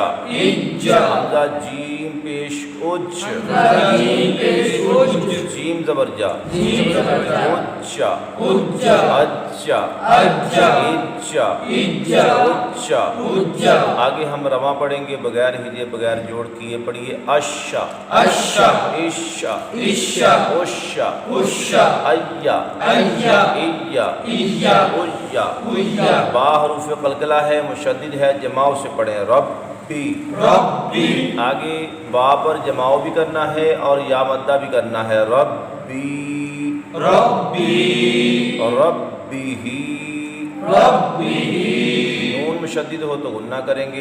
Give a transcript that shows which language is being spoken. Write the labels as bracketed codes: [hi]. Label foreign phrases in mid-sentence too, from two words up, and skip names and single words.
[ur] حمزہ جیم پیش اج، جیم زبر جا، اجا، اجا، اجا۔ آگے ہم رواں پڑھیں گے بغیر ہجے بغیر جوڑ کیے۔ پڑھیے اشا، عشا، ایا، ایا۔ با حروف قلقلہ ہے، مشدد ہے، جماؤ سے پڑھیں۔ ربی، آگے با پر جماؤ بھی کرنا ہے اور یا مدہ بھی کرنا ہے۔ ربی، نون مشدد ہو تو غنہ کریں گے۔